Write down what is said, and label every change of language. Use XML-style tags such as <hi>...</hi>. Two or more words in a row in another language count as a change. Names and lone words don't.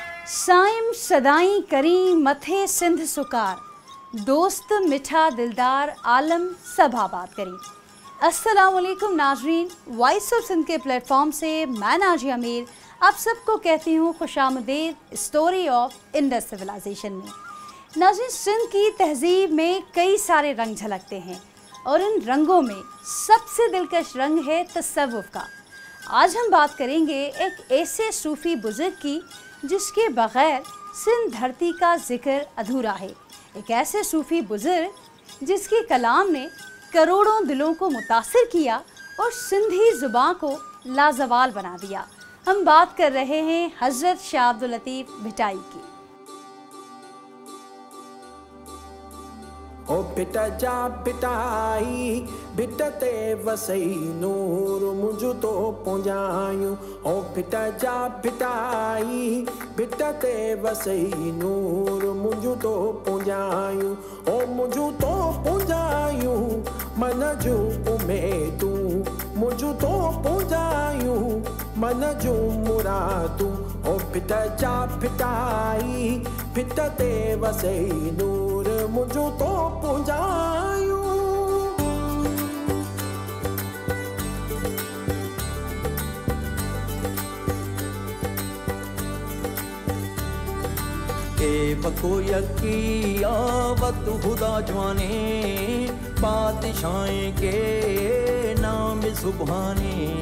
<sd>साइम सदाई करी मथे सिंध सुकार, दोस्त मिठा दिलदार आलम सब आबाद करी।</sd> <ur>السلام علیکم ناظرین، وائس آف سندھ کے پلیٹ فارم سے میں نازیہ میر آپ سب کو کہتی ہوں خوش آمدید</ur> <en>Story of Indus Civilization</en> <ur>میں. ناظرین، سندھ کی تہذیب میں کئی سارے رنگ جھلکتے ہیں اور ان رنگوں میں سب سے دلکش رنگ ہے تصوف کا. آج ہم بات کریں گے ایک ایسے صوفی بزرگ کی جس کے بغیر سندھ دھرتی کا ذکر ادھورا ہے. ایک ایسے صوفی بزرگ جس کے کلام نے کروڑوں دلوں کو متاثر کیا اور سندھی زبان کو لازوال بنا دیا. ہم بات کر رہے ہیں حضرت شاہ عبد اللطیف بھٹائی کی.</ur> <sd>ओ भिटा जा भिटाई भिटते वसई नूर मुझु तो पहुंचायूं। ओ भिटा जा भिटाई भिटते वसई नूर मुझु तो पहुंचायूं। ओ मुझु तो पहुंचायूं मन जूं उमेदूं, मुझु तो पहुंचायूं मन जूं मुरादूं। ओ भिटा जा भिटाई भिटते वसई नूर मुझु तो पहुंचायूं। ए बको यकी आवत खुदा जवाने, बादशाहें के नाम सुबहाने।</sd>